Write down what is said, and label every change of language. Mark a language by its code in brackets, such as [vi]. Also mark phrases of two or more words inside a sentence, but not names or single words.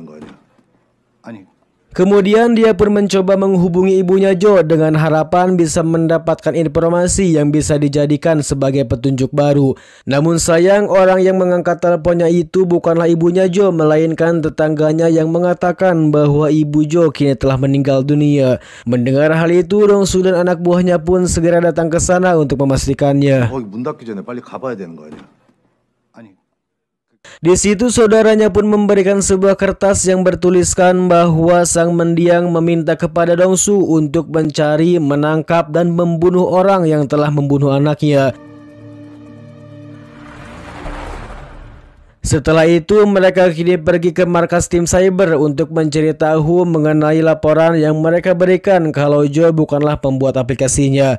[id] Kemudian dia pun mencoba menghubungi ibunya Joe dengan harapan bisa mendapatkan informasi yang bisa dijadikan sebagai petunjuk baru. Namun sayang, orang yang mengangkat teleponnya itu bukanlah ibunya Joe, melainkan tetangganya yang mengatakan bahwa ibu Joe kini telah meninggal dunia. Mendengar hal itu, Dongsu dan anak buahnya pun segera datang ke sana untuk memastikannya. [ko] 거기 문 닫기 전에 빨리 가봐야 되는 거 아니야? [id] Di situ saudaranya pun memberikan sebuah kertas yang bertuliskan bahwa sang mendiang meminta kepada Dongsu untuk mencari, menangkap, dan membunuh orang yang telah membunuh anaknya. Setelah itu mereka kini pergi ke markas tim cyber untuk mencari tahu mengenai laporan yang mereka berikan kalau Joe bukanlah pembuat aplikasinya.